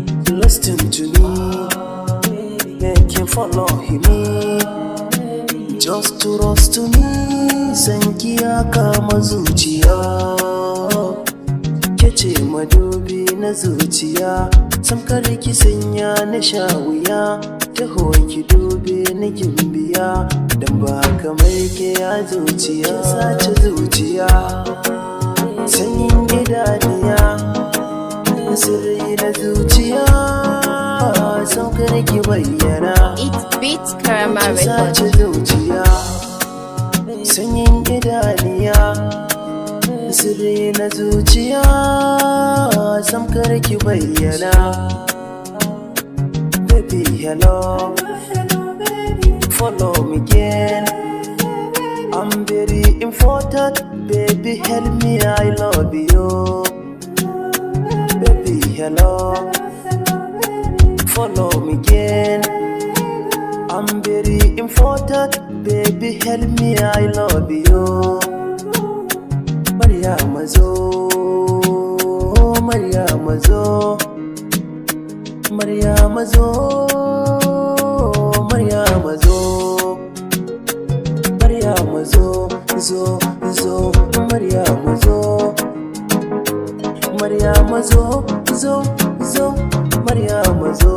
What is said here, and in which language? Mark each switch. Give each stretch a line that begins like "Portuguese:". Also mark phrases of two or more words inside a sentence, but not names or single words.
English: Listen to me, make him follow him. Just trust to me,
Hausa: san ki ya kama zuciya. Ke ce madubi na zuciya, sam kar ki sanya ni sha wuya. Taho ki dube ni gimbiya, dan ba kamar ke a zuciya. Kin sace zuciya, sanyin idaniya, sirri na zuciya, son kar ki bayyana.
English: It's Beats Karama Kin Records.
Hausa: sace zuciya, sanyin idaniya, sirri na zuciya, son kar ki bayyana.
English: Baby, hello. Follow me again. I'm very important. Baby, help me, I love you. Baby, hello. Follow me again. I'm very important. Baby, help me, I love you.
Hausa: Maryama zo, Maryama zo. Maryama zo, Maryama zo, Maryama zo, zo, zo, Maryama zo, Maryama zo, zo, Maryama zo.